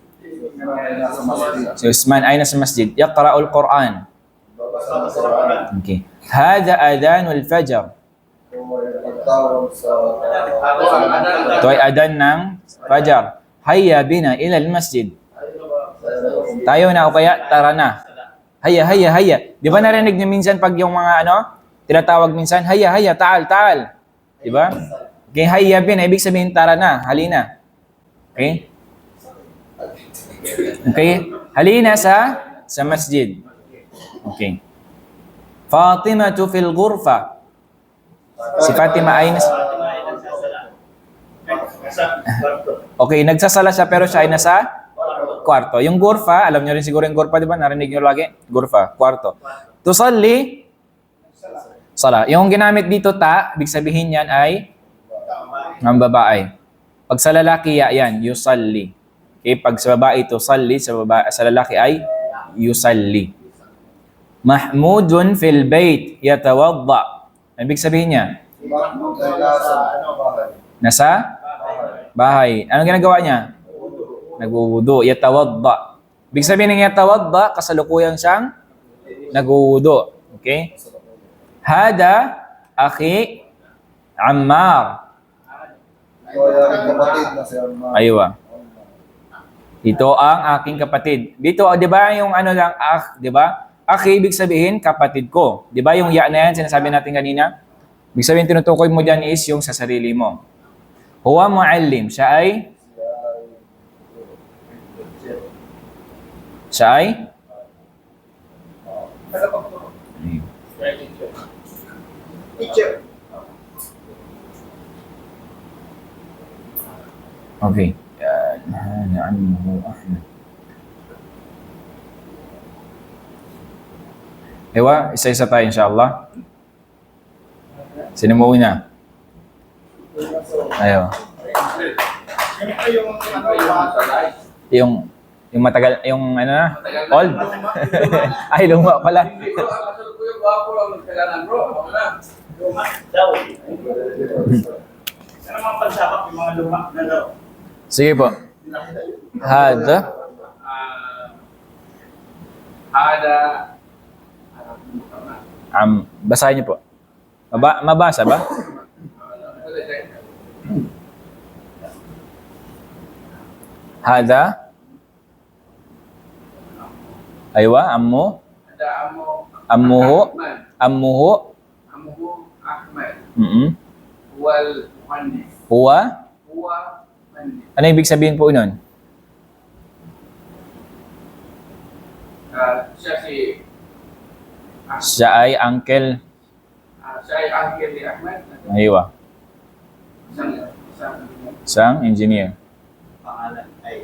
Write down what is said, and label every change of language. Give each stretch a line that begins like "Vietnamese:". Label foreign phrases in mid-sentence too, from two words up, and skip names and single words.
Filipino: Si Uthman ay nasa masjid.
Arabic: يقرأ القرآن.
Filipino: Okay.
Arabic: هذا أذان الفجر.
Filipino: Ito ay adan ng fajar.
Arabic: هيا بنا إلى المسجد.
Filipino: Tayo na o kaya tara na.
Arabic: هيا هيا هيا.
Filipino: Di ba narinig niyo minsan pag yung mga tinatawag minsan,
Arabic: هيا هيا, تعال تعال.
Filipino: Di ba? Okay,
Arabic: هيا بنا,
Filipino: ibig sabihin tara na, halina. Okay? Okay? Halina sa masjid. Okay.
Arabic: فاطمة في الغرفة.
Filipino: Si Fatima ay okay, nagsasala siya pero siya ay nasa kwarto. Yung ghurfa, alam niyo rin siguro yung ghurfa, di ba? Narinig niyo lagi? Ghurfa, kwarto. Tusalli, sala. Yung ginamit dito ibig sabihin yan ay ang babae. Pag sa lalaki yan, yusalli. Okay, pag sa babae tusalli, sa lalaki ay yusalli.
Arabic: محمود في البيت يتوضأ.
Filipino: Ibig sabihin niya? Nasa bahay. Anong ginagawa niya? Nagwuwudu. Yatawadda. Ibig sabihin ng yatawadda, kasalukuyan siyang nagwuwudu. Okay?
Arabic: هذا أخي عمار.
Filipino: Aywa. Ito ang aking kapatid. Dito, di ba yung lang, di ba? Akhi, ibig sabihin, kapatid ko. Di ba yung ya na yan, sinasabi natin kanina? Ibig sabihin, tinutukoy mo dyan is yung sa sarili mo.
Arabic: هو معلم.
Filipino: Siya ay? Teacher. Okay.
Arabic: عمه أحمد. Ewa,
Filipino: isa-isa tayo inshallah. Sino mo una? Ayo. Yung matagal, yung old? Ay, luma pala. Ano mga pagsabak yung mga luma na daw? Sige po. Hada. Basahin niyo po. Mabasa ba? Hada.
Arabic: أيوا عمه. Ammuhu Ahmad. Huwa muhandis. Huwa? Muhandis.
Filipino: Ano ibig sabihin po nun? Siya ay uncle. Siya ay uncle ni Ahmad. Aywa. Isang Isang engineer. Pangalan ay